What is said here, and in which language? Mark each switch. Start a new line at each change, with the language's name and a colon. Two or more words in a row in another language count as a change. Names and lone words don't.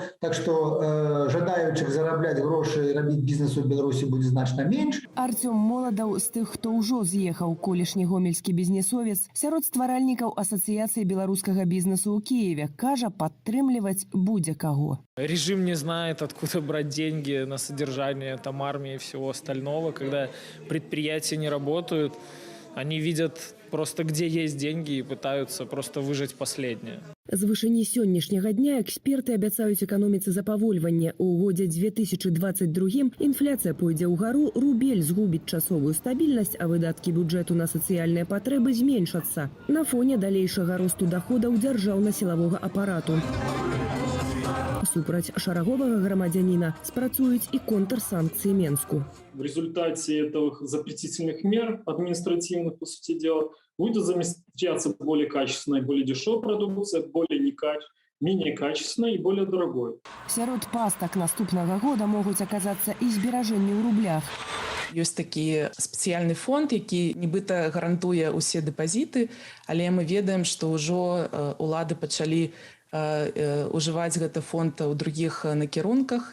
Belarusian: Так што жадаючых зарабляць грошы і рабіць бізнес у Беларусі будзе значна менш. Артём Моладаў з тых, хто ўжо з'ехаў, колішні гомельскі бізнесовец, сярод стваральнікаў Асацыяцыі беларускага бізнесу ў Киеве, кажа, падтрымліваць будзе каго.
Russian: Режим не знает, откуда брать деньги на содержание там армии и всего остального. Когда предприятия не работают, они видят просто, где есть деньги, и пытаются просто выжать последнее.
Belarusian: З вышыні сённяшняга дня эксперты абяцаюць эканоміцы запавольванне. У годзе 2022 інфляцыя пойдзе ўгару, рубель згубіць часовую стабільнасць, а выдаткі бюджэту на сацыяльныя патрэбы зменшацца. На фоне далейшага росту доходаў дзяржаўна-сілавога апарату. Супраць шараговага грамадзяніна спрацуюць і контрсанкцыі Менску.
Russian: В результате этих запретительных мер административных, по сути дела, будет замещаться более качественная, более дешевая продукция, менее качественная и более дорогой.
Belarusian: Сярод пастак наступнага года могуць аказацца і зберажэнні ў рублях. Ёсць такі спецыяльны фонд, які нібыта гарантуе ўсе дэпазіты, але мы ведаем, што ўжо улады пачалі ужываць гэты фонд у другіх накірунках.